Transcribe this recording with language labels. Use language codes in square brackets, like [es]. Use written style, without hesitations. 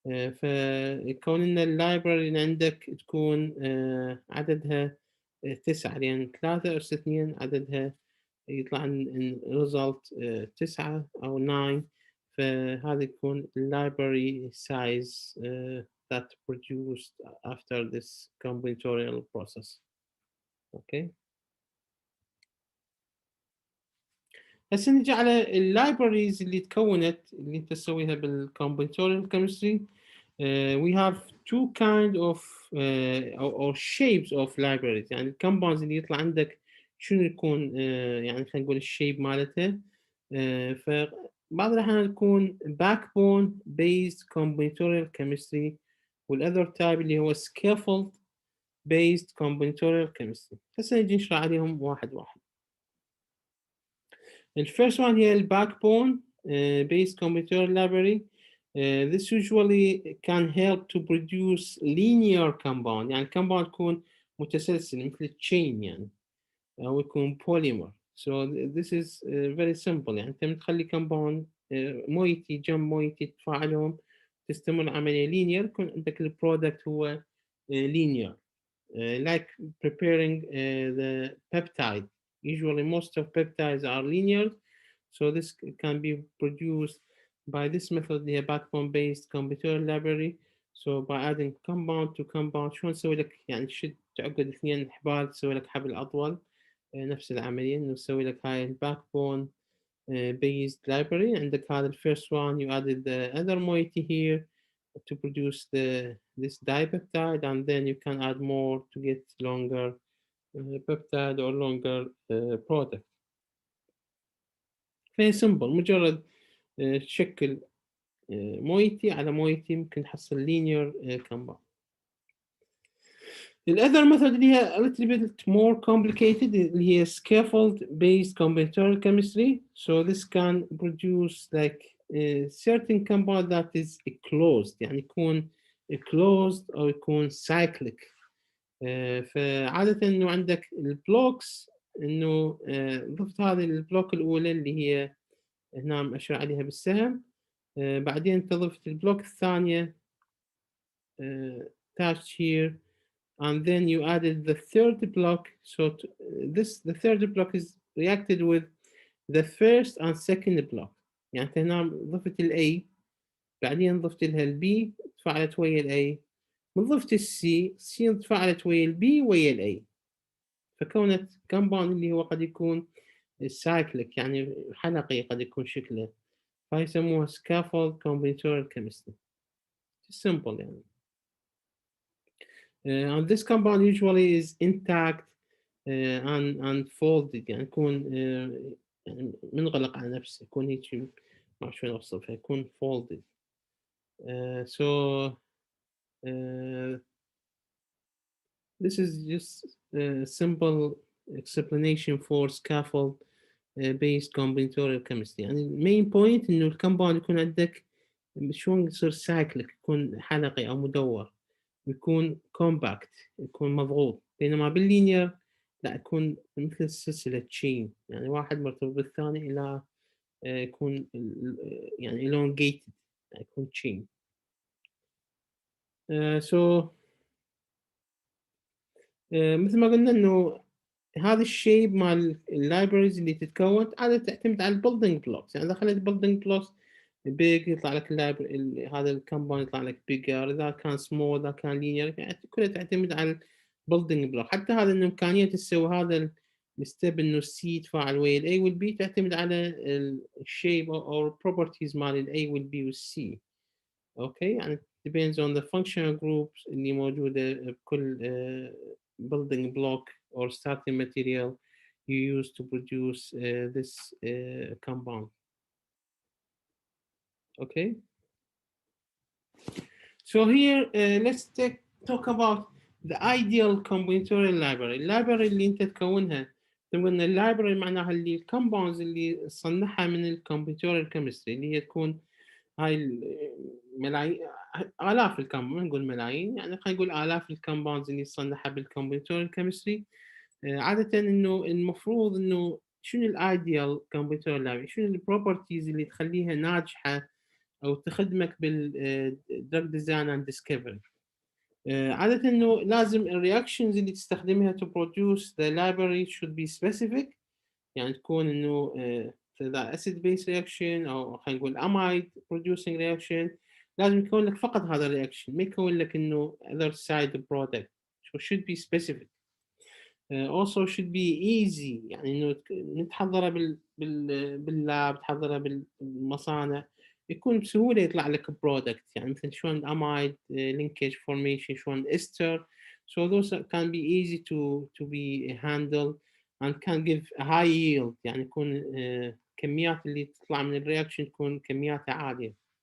[ar] فكون إن اللايبرري اللي عندك تكون عددها 9، لأن 3 أس 2 عددها يطلع [en] result 9 [ar] أو 9، فهذا يكون [en] library size that produced after this combinatorial process. [ar] اوكي هسه نجي على اللايبراريز اللي تكونت اللي انت تسويها بالcombinatorial chemistry. [en] We have two kind of or shapes of libraries. [ar] يعني الكومباوندز اللي يطلع عندك شنو يكون يعني خلينا نقول الشيب مالته. فبعض الأحيان تكون [en] backbone based combinatorial chemistry، والأذر type اللي هو scaffold based combinatorial chemistry. [ar] هسه نجي نشرح عليهم واحد واحد. [en] الفيرست one [ar] هي [en] الباكبون based combinatorial library. This usually can help to produce linear compound، يعني compound [ar] يكون متسلسل مثل [en] chain يعني، [ar] أو يكون [en] polymer. So this is very simple. [ar] يعني أنت بتخلي compound مويتي جنب مويتي تفاعلهم تستمر العملية linear، يكون عندك البرودكت هو linear. [en] Like preparing the peptide. Usually most of peptides are linear, so this can be produced by this method, the backbone based combinatorial library. So by adding compound to compound [ar] شو نسوي لك يعني تشد تعقد اثنين حبال تسوي لك حبل أطول. نفس العملية إنه نسوي لك هاي الباكبون based library. عندك [en] هذا first one you added the other moiety here to produce this dipeptide, and then you can add more to get longer peptide or longer product. [ar] فهي [en] simple، [ar] مجرد تشكل مويتي على مويتي ممكن تحصل linear compound. [en] The other method [ar] اللي هي [en] a little bit more complicated اللي هي scaffold based combinatorial chemistry. So this can produce like a certain compound that is closed، [ar] يعني يكون [en] closed [ar] أو يكون [en] cyclic. [ar] فعادة إنه عندك البلوكس إنه ضفت هذه البلوك الأولى اللي هي هنا مأشر عليها بالسهم، بعدين تضفت البلوك الثانية [en] attached here, and then you added the third block. So the third block is reacted with the first and second block. [ar] يعني هنا ضفت ال A بعدين ضفت لها ال B تفاعلت ويا ال A، من ضفت ال C تفاعلت ويا ال B ويا ال A، فكونت كمباوند اللي هو قد يكون سايكليك يعني حلقي قد يكون شكله، فهي يسموها scaffold combinatorial chemistry. simple يعني. [en] And this compound usually is intact and folded، [ar] يعني يكون يعني منغلق على نفسه، يكون هيك ما شلون اوصفها، يكون folded. [en] So this is just a simple explanation for scaffold based combinatorial chemistry. [ar] يعني المين بوينت انه الكمباوند يكون عندك شلون يصير سايكليك، يكون حلقي او مدور، يكون كومباكت، يكون مضغوط، بينما باللينير لا، يكون مثل السلسلة تشين، يعني واحد مرتبط بالثاني إلى يكون يعني [en] elongated، [ar] يعني يكون تشين. so مثل ما قلنا إنه هذا الشيب مال اللايبرز اللي تتكون عادة تعتمد على البيلدينج بلوكس. يعني إذا خليت بيلدينج بلوكس بيج يطلع لك هذا الكمباوند يطلع لك بيجر، إذا كان سمول إذا كان لينير، يعني كلها تعتمد على البيلدينج بلوك. حتى هذا إنه إمكانية تسوي هذا الستيب إنه السي يتفاعل ويا الأي والبي تعتمد على الشيب أو البروبرتيز مال الأي والبي والسي. أوكي، يعني [en] depends on the functional groups [ar] اللي موجودة بكل [en] building block or starting material you use to produce this compound. Okay, so here let's talk about the ideal combinatorial library. [ar] اللايبرري اللي انت تكونها، قلنا اللايبرري معناها اللي الكومباوندز اللي تصنعها من الكمبيوتورال كيمستري، اللي هي تكون هاي الملايين، آلاف الكمباوند، نقول ملايين، يعني خلينا نقول آلاف الكمباوندز اللي تصنعها بالكمبيوتورال كيمستري. عادة إنه المفروض إنه شنو الأيديال كمبيوتر لايبرري، شنو البروبرتيز اللي تخليها ناجحة أو تخدمك بالدرج ديزاين اند ديسكفري. عادة إنه لازم الرياكشنز اللي تستخدمها [en] to produce the library should be specific، [ar] يعني تكون إنه إذا acid base reaction أو خلينا نقول amide producing reaction لازم يكون لك فقط هذا الرياكشن، ما يكون لك إنه [en] other side product. So should be specific. also should be easy، [ar] يعني إنه تحضرها باللاب، تحضرها بالمصانع، يكون بسهولة يطلع لك برودكت، يعني مثل شلون amide linkage formation، شلون ester. [en] So those can be easy to be handled and can give a high yield، [ar] يعني يكون كميات اللي تطلع من الرياكشن تكون كمياتها عالية.